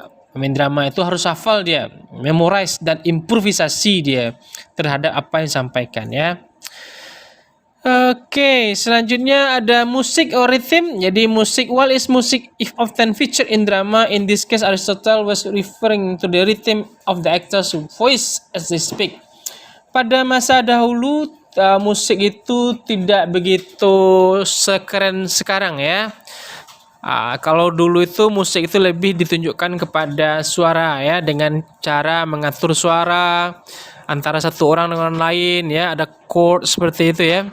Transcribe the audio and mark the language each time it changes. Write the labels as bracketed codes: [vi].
[id] Pemain drama itu harus hafal dia, memorize dan improvisasi dia terhadap apa yang disampaikan ya. Oke, selanjutnya ada musik or rhythm. Jadi musik, [en] what is music if often featured in drama? In this case Aristotle was referring to the rhythm of the actor's voice as they speak. [id] Pada masa dahulu musik itu tidak begitu sekeren sekarang ya. Kalau dulu itu musik itu lebih ditunjukkan kepada suara ya, dengan cara mengatur suara antara satu orang dengan lain ya, ada chord seperti itu ya.